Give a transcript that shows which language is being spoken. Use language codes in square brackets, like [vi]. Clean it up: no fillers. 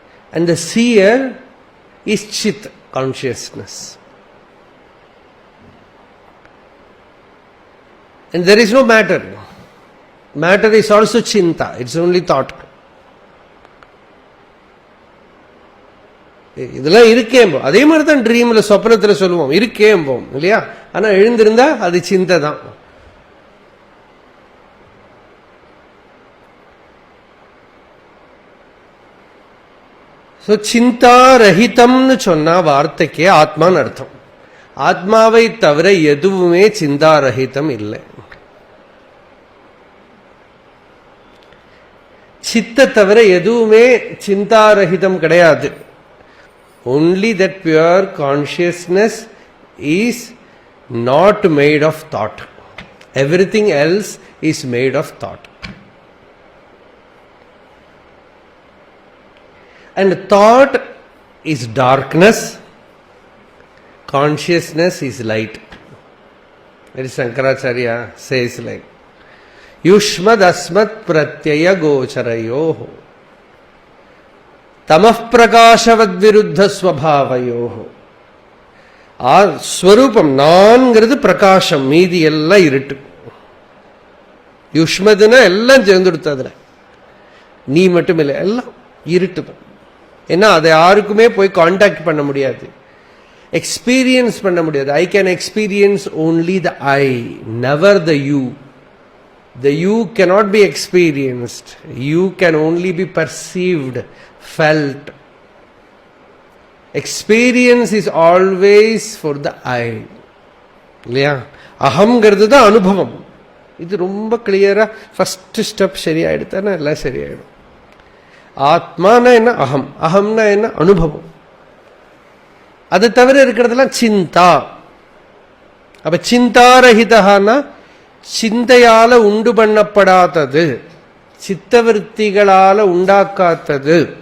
[en] And the seer is chit, consciousness. And there is no matter. Matter is also chinta, it's only thought. [ta] இதெல்லாம் இருக்கேம்போம். அதே மாதிரி தான் ட்ரீம்ல, சொப்னத்தில் சொல்லுவோம் இருக்கேம்போம் இல்லையா? ஆனா எழுந்திருந்தா அது சிந்தை தான். சிந்தாரஹிதம்னு சொன்னா வார்த்தைக்கே ஆத்மான்னு அர்த்தம். ஆத்மாவை தவிர எதுவுமே சிந்தாரஹிதம் இல்லை. சித்த தவிர எதுவுமே சிந்தாரஹிதம் கிடையாது. [en] Only that pure consciousness is not made of thought. Everything else is made of thought. And thought is darkness, consciousness is light. Very Shankaracharya says like, [sa] Yushmad asmat pratyaya gocharayoho தமః பிரகாசவத் விருத்த ஸ்வபாவயோஹோ. [ta] ஸ்வரூபம் நான்கிறது பிரகாசம், மீதி எல்லாம் இருட்டு. யுஷ்மதுன்னா எல்லாம் சேர்ந்துடுத்து. அதுல நீ மட்டும் இல்லை, எல்லாம் இருட்டு தான். ஏன்னா அதை யாருக்குமே போய் கான்டாக்ட் பண்ண முடியாது, எக்ஸ்பீரியன்ஸ் பண்ண முடியாது. [en] I can experience only the I, never the you. The you cannot be experienced. You can only be perceived, felt. Experience is always for the I. [ta] இல்லையா? அகம்ங்கிறது தான் அனுபவம். இது ரொம்ப கிளியரா ஃபர்ஸ்ட் ஸ்டெப் சரியாயிடுத்தானே எல்லாம் சரியாயிடும். ஆத்மானா என்ன? அகம். அகம்னா என்ன? அனுபவம். அது தவிர இருக்கிறதெல்லாம் சிந்தா. அப்ப சிந்தாரஹிதஹானா சிந்தையால உண்டு பண்ணப்படாதது, சித்தவருத்திகளால உண்டாக்காத்தது.